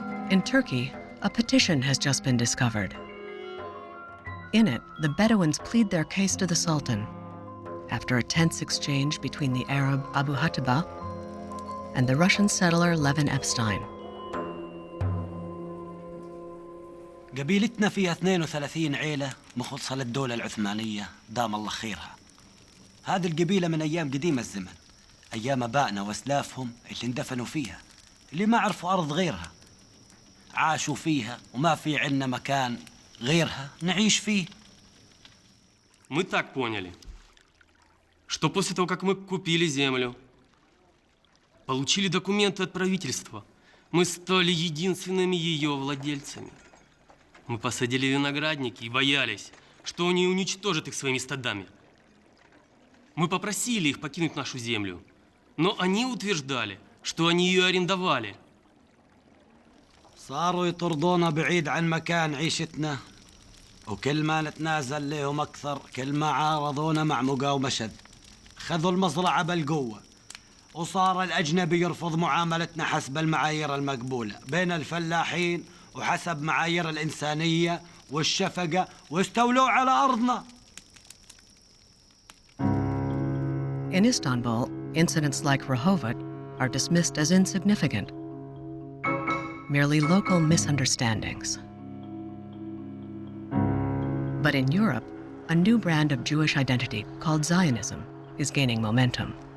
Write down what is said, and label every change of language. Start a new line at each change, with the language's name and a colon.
English: In Turkey, a petition has just been discovered. In it, the Bedouins plead their case to the Sultan after a tense exchange between the Arab Abu Hataba and the Russian settler Levin Epstein.
Arabic: قبيلتنا فيها 32 عيلة مخلصة للدولة العثمانية دام الله خيرها. هذه القبيلة من أيام قديم الزمن، أيام آبائنا وأسلافهم اللي اندفنوا فيها، اللي ما عرفوا أرض غيرها. عاشوا فيها وما في عنا مكان غيرها نعيش فيه.
Russian: Мы так поняли, что после того, как мы купили землю, получили документы от правительства, мы стали единственными ее владельцами. Мы посадили виноградники и боялись, что они уничтожат их своими стадами. Мы попросили их покинуть нашу землю, но они утверждали, что они ее арендовали.
Arabic: صاروا يطردونا بعيد عن مكان عيشتنا، وكل ما نتنازل لهم أكثر كل ما عارضونا مع مقاومة شد. خذوا المزرعة بالقوة، وصار الأجنبي يرفض معاملتنا حسب المعايير المقبولة بين الفلاحين وحسب معايير الإنسانية والشفقة، واستولوا على أرضنا.
English: In Istanbul, incidents like Rehovot are dismissed as insignificant, merely local misunderstandings. But in Europe, a new brand of Jewish identity called Zionism is gaining momentum.